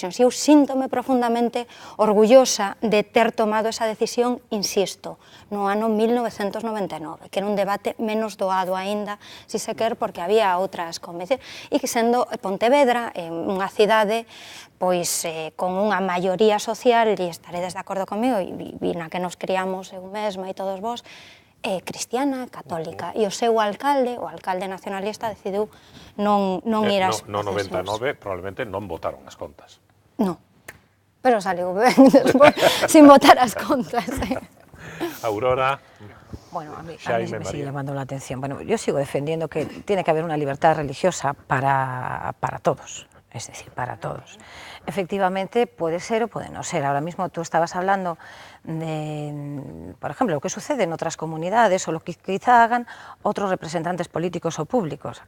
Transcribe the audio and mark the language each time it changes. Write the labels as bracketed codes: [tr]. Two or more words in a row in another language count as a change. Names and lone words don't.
[gl] E eu síntome profundamente orgullosa de ter tomado esa decisión, insisto, no ano 1999, que era un debate menos doado aínda, si se quer, porque había outras convencións, e que sendo Pontevedra, unha cidade pois con unha maioría social, e estaredes de acordo comigo, e na que nos criamos eu mesma e todos vós, cristiana, católica, e o seu alcalde, o alcalde nacionalista, decidiu non ir ás procesións. No 99 probablemente non votaron as contas. Non, pero saliu ben despois, sin votar as contas. Aurora. [es] Bueno, a mí me sigue llamando la atención. Bueno, yo sigo defendiendo que tiene que haber una libertad religiosa para todos, es decir, para todos. Efectivamente, puede ser o puede no ser. Ahora mismo tú estabas hablando de, por ejemplo, lo que sucede en otras comunidades o lo que quizá hagan otros representantes políticos o públicos.